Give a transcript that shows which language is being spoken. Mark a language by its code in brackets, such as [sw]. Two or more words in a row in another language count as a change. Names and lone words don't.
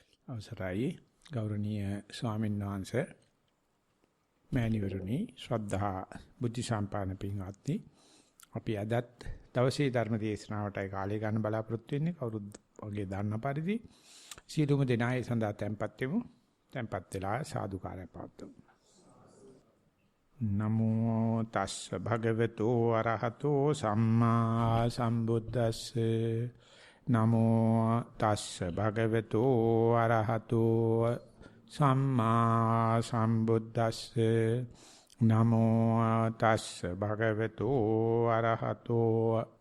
[si] අවසරයි ගෞරවනීය ස්වාමීන් වහන්සේ මෑණිවරුනි ශ්‍රද්ධා බුද්ධ සම්පන්න පින්වත්නි අපි අදත් දවසේ ධර්ම දේශනාවටයි කාලය ගන්න බලාපොරොත්තු වෙන්නේ කවුරුත් වගේ දන්න පරිදි සීලුම දෙනායේ සඳහා tempත් වෙමු tempත් වෙලා සාදුකාරය පවත්වමු [pi] නමෝ තස්ස භගවතු අරහතෝ සම්මා සම්බුද්දස්සේ නමෝ තස්ස භගවතු අරහතෝ සම්මා සම්බුද්දස්සේ නමෝ තස්ස භගවතු අරහතෝ